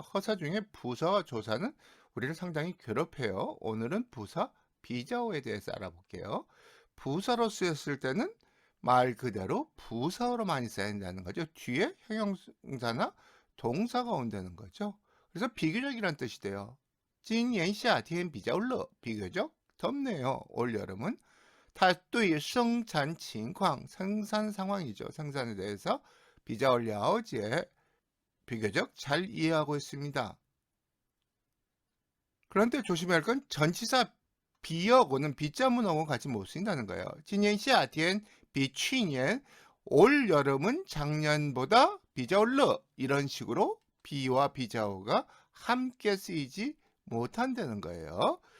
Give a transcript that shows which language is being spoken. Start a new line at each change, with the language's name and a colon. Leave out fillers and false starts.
Korean: 허사 중에 부사와 조사는 우리를 상당히 괴롭혀요. 오늘은 부사 비자어에 대해서 알아볼게요. 부사로 쓰였을 때는 말 그대로 부사어로 많이 쓰인다는 거죠. 뒤에 형용사나 동사가 온다는 거죠. 그래서 비교적이란 뜻이 돼요.
Chinese: 今年夏天比较热,
Korean: 비교적 덥네요.올 여름은.
Chinese: 它对生产情况,
Korean: 생산 상황이죠. 생산에 대해서 비자얼了解, 비교적 잘 이해하고 있습니다. 그런데 조심해야 할 건 전치사 비어고는 비자문하고 같이 못 쓰인다는 거예요.
Chinese: 今年夏天比去年,
Korean: 올 여름은 작년보다 비자얼러, 이런 식으로 비와 비자어가 함께 쓰이지 못한다는 거예요.